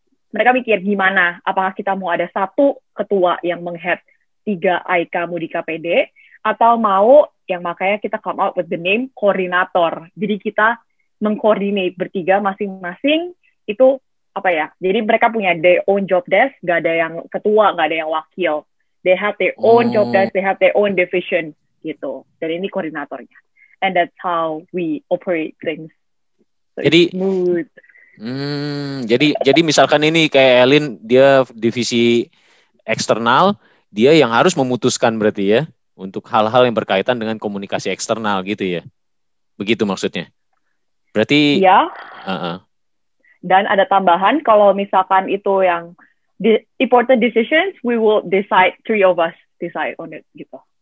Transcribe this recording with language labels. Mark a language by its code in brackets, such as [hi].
[id] Mereka mikir gimana, apakah kita mau ada satu ketua yang menghead 3 AIKA, Mudika, PD, atau mau yang makanya kita [en] come out with the name [id] koordinator. Jadi kita mengkoordinate bertiga masing-masing itu jadi mereka punya [en] their own job desk, [id] gak ada yang ketua, gak ada yang wakil. [en] They have their own job desk, they have their own division gitu. [id] Dan ini koordinatornya. [en] And that's how we operate things. So [id] jadi [en] smooth. [id] Jadi misalkan ini kayak Elin, dia divisi eksternal, dia yang harus memutuskan berarti ya untuk hal-hal yang berkaitan dengan komunikasi eksternal gitu ya. Begitu maksudnya. Berarti iya. Dan ada tambahan kalau misalkan itu yang [en] important decisions, we will decide, 3 of us decide on it gitu.